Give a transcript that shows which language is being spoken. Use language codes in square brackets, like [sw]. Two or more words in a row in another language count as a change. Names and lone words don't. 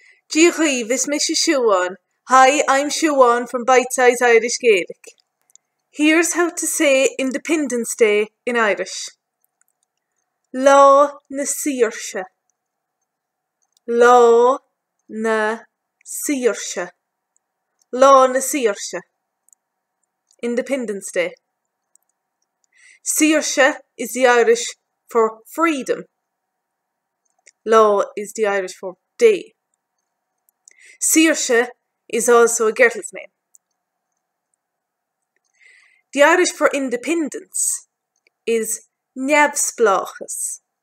[ga] Díoghaibh is me Siobhan. [en] Hi, I'm Siobhan from Bite Size Irish Gaelic. Here's how to say Independence Day in Irish. [ga] Lá na Saoirse. Lá na Saoirse. Lá na Saoirse. [en] Independence Day. Saoirse is the Irish for freedom. Lá is the Irish for day. Saoirse is also a girl's name. The Irish for independence is Neamhspleáchas.